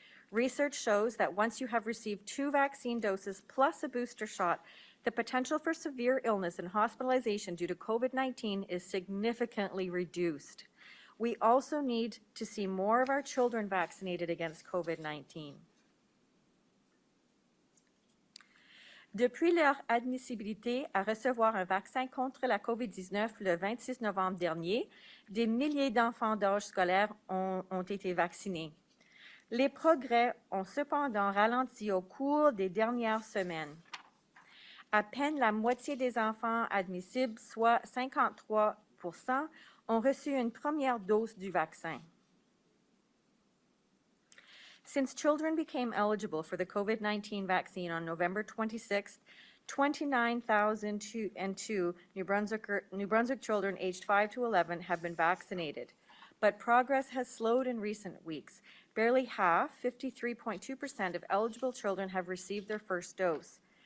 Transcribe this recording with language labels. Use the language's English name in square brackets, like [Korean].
[English] Research shows that once you have received 2 vaccine doses plus a booster shot, the potential for severe illness and hospitalization due to COVID-19 is significantly reduced. We also need to see more of our children vaccinated against COVID-19. [French] Depuis leur admissibilité à recevoir un vaccin contre la COVID-19 le 26 novembre dernier, des milliers d'enfants d'âge scolaire ont été vaccinés. Les progrès ont cependant ralenti au cours des dernières semaines. À peine la moitié des enfants admissibles, soit 53%, ont reçu une première dose du vaccin. [English] Since children became eligible for the COVID-19 vaccine on November 26th, 29,002 New Brunswick children aged 5 to 11 have been vaccinated. But progress has slowed in recent weeks. Barely half, 53.2% of eligible children have received their first dose.